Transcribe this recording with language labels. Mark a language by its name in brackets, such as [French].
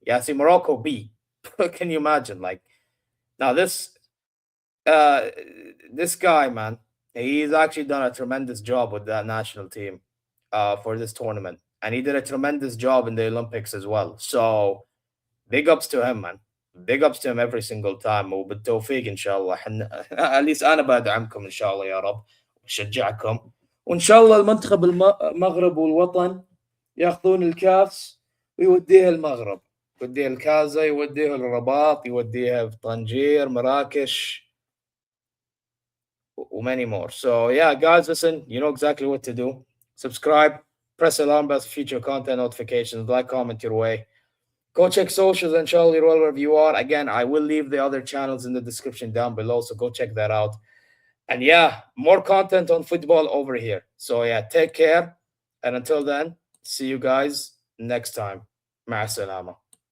[English] Yeah, see, Morocco B. Can you imagine? Like, now uh, this guy, man, he's actually done a tremendous job with that national team for this tournament. And he did a tremendous job in the Olympics as well. So big ups to him, man. Big ups to him every single time. [Arabic] وبالتوفيق ان شاء الله. [English] at least [Arabic] انا بدعمكم ان شاء الله يا رب وشجعكم. وان شاء الله المنتخب المغرب والوطن ياخذون الكاس ويوديها المغرب. يوديها الكازا، يوديها الرباط، يوديها في طنجير، مراكش [English] many more. So yeah, guys, listen, you know exactly what to do. Subscribe, press alarm bell for future content notifications, like, comment your way. Go check socials and Charlie Roll wherever you are. Again, I will leave the other channels in the description down below, so go check that out. And yeah, more content on football over here. So yeah, take care. And until then, see you guys next time. [Arabic] مع السلامة.